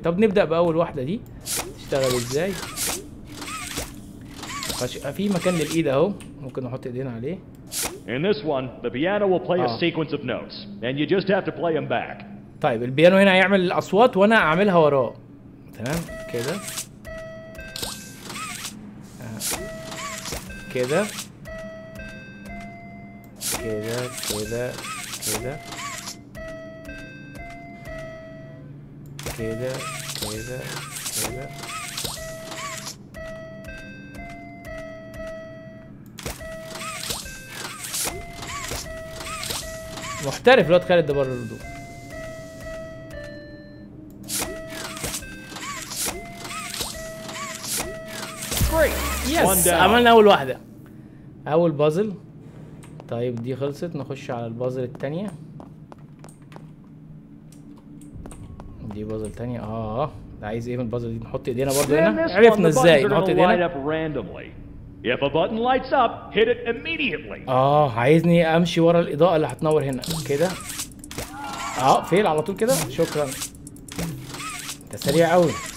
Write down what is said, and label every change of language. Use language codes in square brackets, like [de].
[ar] طب نبدا باول واحده دي، تشتغل ازاي. في مكان للايد اهو، ممكن نحط ايدينا عليه. [en] In this one, the piano will play a sequence of notes, and you just have to play them back. [ar] طيب البيانو هنا هيعمل الاصوات وانا اعملها وراه. تمام كده كده كده كده كده كده كده كده. محترف الواد خالد ده برضه. يس عملنا اول واحده، اول بازل. طيب دي خلصت، نخش على البازل التانية. دي بازل تانية. ده عايز ايه من البازل دي؟ نحط ايدينا برضه هنا. عرفنا ازاي نحط ايدينا. [en] If a button lights up, hit it immediately. [ar] عايزني امشي ورا الاضاءة اللي هتنور هنا كده. فيل على طول كده. شكرا، انت سريع قوي.